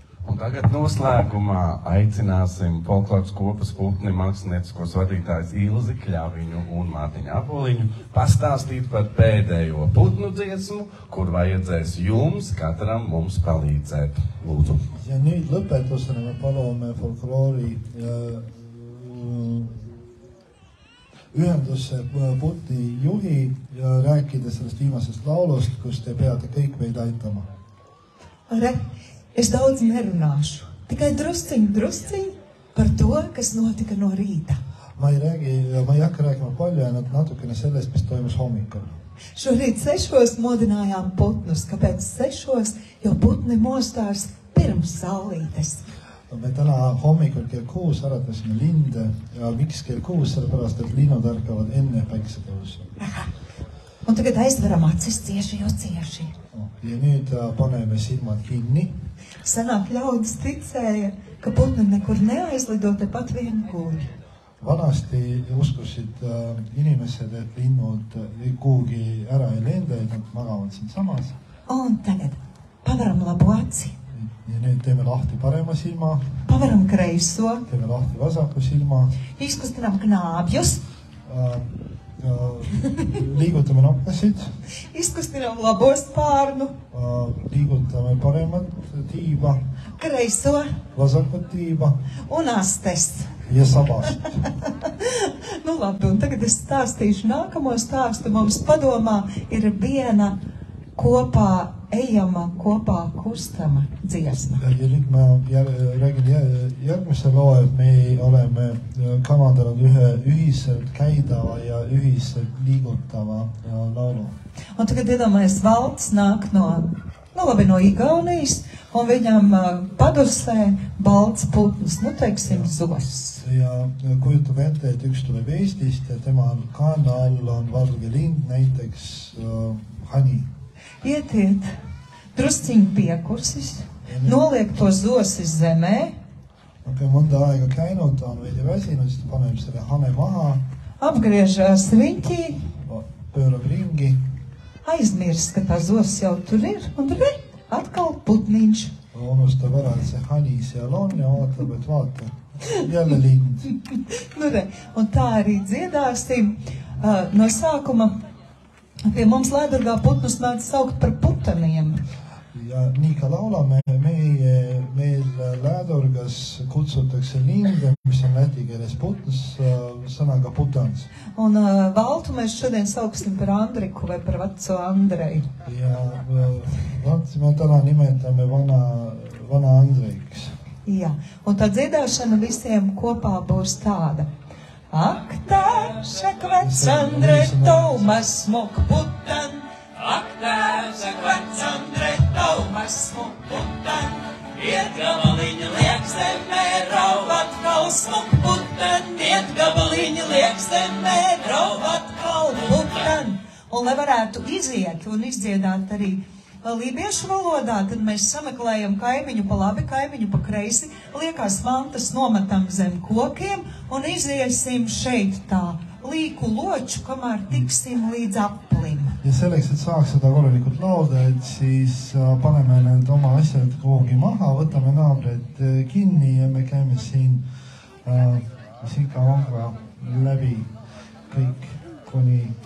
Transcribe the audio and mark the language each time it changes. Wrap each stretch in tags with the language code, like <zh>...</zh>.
<lv>Un tagad noslēgumā aicināsim folkloras kopas putni mākslinieciskos vadītājus Ilzi Kļaviņu un Mārtiņu Apoliņu pastāstīt par pēdējo putnu dziesmu, kur vajadzēs jums, katram mums palīdzēt. Lūdzu.</lv> <et>Ja nüüd lõpetusena me palume folkloori ühenduse putni juhi ja rääkida sellest viimasest laulust, kus te peate kõik meid aitama.</et> <lv>Es daudz nerunāšu, tikai drusciņu par to, kas notika no rīta.</lv> <et>Ma ei hakka rääkima palju, ainult natukene sellest, mis toimus hommikul.</et> <lv>Šorīt 6 modinājām putnus, kāpēc 6, jo putni mostās pirms saulītes.</lv> <et>Me täna hommikul kell 6 äratasime linde ja miks kell 6, sellepärast, et linnud ärkavad enne päiksetõusu.</et> <lv>Un tagad aizveram acis cieši, jo cieši.</lv> <et>Ja nüüd paneme silmad kinni.</et> <lv>Senāk ļaudis ticēja, ka putni nekur neaizlido, te pat vien guļ.</lv> <et>Vanasti uskusid inimesed, et linnud kuhugi ära ei lenda, et nad magavad siin samas.</et> <lv>Un tagad pavaram labo aci.</lv> <et>Ja nüüd teeme lahti parema silma.</et> <lv>Pavaram kreiso.</lv> <et>Teeme lahti vasaku silma.</et> <lv>Izkustinām knābjus.</lv> <et>Liigutame nokkasid.</et> <lv>Izkustinām labo spārnu.</lv> <et>Liigutame paremat tiiba.</et> <lv>Kreiso.</lv> <et>Vasakut tiiba.</et> <lv>Un astes.</lv> <et>Ja sabast.</et> <lv>Nu labi, un tagad es stāstīšu nākamo stāstu. Mums padomā ir viena kopā ejama, kopā kustama dziesma.</lv> <et>Ja nüüd ma räägin järgmise loo, et me oleme kavandanud ühe ühiselt käidava ja ühiselt liigutava laulu.</et> <lv>Un tagad iedomājies, Valds nāk no Igaunijas, un viņam padusē balts putns, teiksim, zos.</lv> <et>Ja kujutab ette, et üks tuleb Eestist ja tema kaana all on valge lind, näiteks hani.</et> <lv>Ietiet drusciņi piekusis, noliek to zosi zemē.</lv> <et>Mõnda aega käinud, ta on veidi väsinud, siis ta paneb selle hane maha.</et> <lv>Apgriežās riņķī.</lv> <et>Pöörab ringi.</et> <lv>Aizmirst, ka tā zos jau tur ir, un atkal putniņš.</lv> <et>Unustab ära, et see hani seal on ja ootab, et vaata, jälle lind.</et> <lv>Un tā arī dziedāsim no sākuma. Pie mums Lēdurgā putnus mēdz saukt par putaniem.</lv> <et>Ja nii ka laulame, meil Lēdurgas kutsutakse linde, mis on läti keeles putns, sõnaga putans.</et> <lv>Un Valtu mēs šodien sauksim par Andriku vai par veco Andreju.</lv> <et>Ja me täna nimetame vana Andreiks.</et> <lv>Jā, un tā dziedāšana visiem kopā būs tāda. Ak, tēvs, vec Andretau, mēs smuk putan. Ak, tēvs, vec Andretau, mēs smuk putan. Iet gabaliņa liek zemē, rauv atkal smuk putan. Iet gabaliņa liek zemē, rauv atkal putan. Un lai varētu iziet un izdziedāt arī lībiešu valodā, tad mēs sameklējam kaimiņu pa labi, kaimiņu pa kreisi, liekās mantas nometam zem kokiem un iziesim šeit tā līku loču, kamēr tiksim līdz aplim.</lv> <et>Ja selleks, et saaks seda korralikult laulda, et siis paneme need oma asjad kuhugi maha, võtame naabred kinni ja me käime siin Sika Vanga läbi kõik kuni</et>